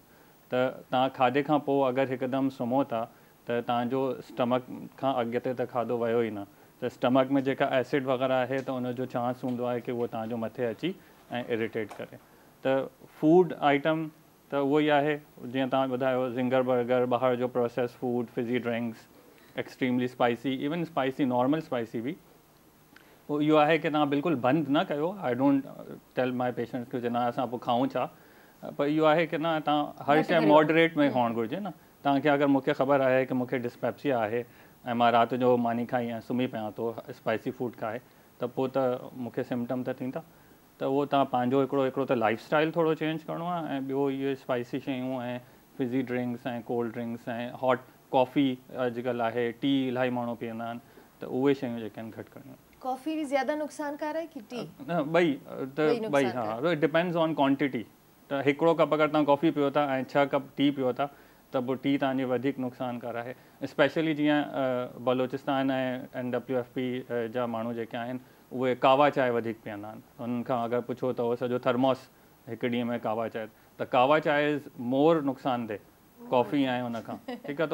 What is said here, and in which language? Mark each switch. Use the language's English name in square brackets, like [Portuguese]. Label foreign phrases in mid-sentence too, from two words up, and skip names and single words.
[Sindhi] त तव्हां खाधे खां पोइ अगरि हिकदमि सुम्हो था त तव्हांजो स्टमक खां अॻिते त खाधो वियो ई न, त स्टमक में जेका एसिड वग़ैरह आहे त उनजो चांस हूंदो आहे की उहो तव्हांजो मथे अची ऐं इरिटेट करे। त [English] food item [Sindhi] त उहो ई आहे जीअं तव्हां ॿुधायो, ज़िंगर बर्गर, ॿाहिरि जो [English] process food, fizzy drinks, extremely spicy, even spicy normal spicy [Sindhi] बि। पोइ इहो आहे की तव्हां बिल्कुलु बंदि न कयो। [English] I don't tell my patients [Sindhi] की न असां पोइ खाऊं छा, पर इहो आहे की न तव्हां हर शइ मॉडरेट में हुअणु घुरिजे न। तव्हांखे अगरि मूंखे ख़बर आहे की मूंखे डिस्पेप्सिया आहे ऐं मां राति जो मानी खाई ऐं सुम्ही पियां थो [English] spicy food [Sindhi] खाए, त पोइ त मूंखे सिम्पटम त थींदा। त उहो तव्हां पंहिंजो हिकिड़ो त लाइफ स्टाइल थोरो चेंज करिणो आहे, ऐं ॿियो इहे स्पाइसी शयूं ऐं [English] fizzy drinks [Sindhi] ऐं [English] cold drinks [Sindhi] ऐं [English] hot coffee [Sindhi] अॼुकल्ह आहे, टी इलाही माण्हू पीअंदा आहिनि, त उहे शयूं जेके आहिनि घटि करणियूं। [Urdu] کافی بھی زیادہ نقصان کار ہے کہ ٹی? [Sindhi] न, ॿई हाँ, [English] depends on quantity. [Sindhi] त हिकिड़ो कप अगरि तव्हां कॉफ़ी पियो था ऐं 6 कप टी पियो था त पोइ टी तव्हांजी वधीक नुक़सानकार आहे। स्पेशली जीअं बलोचिस्तान ऐं NWFP जा माण्हू जेके आहिनि उहे कावा चांहि वधीक पीअंदा आहिनि। उन्हनि खां अगरि पुछो त उहो सॼो थर्मोस हिकु ॾींहं में कावा चांहि, त कावा चांहि [English] is more [Sindhi] नुक़सानदेह कॉफ़ी ऐं उन खां, ठीकु आहे।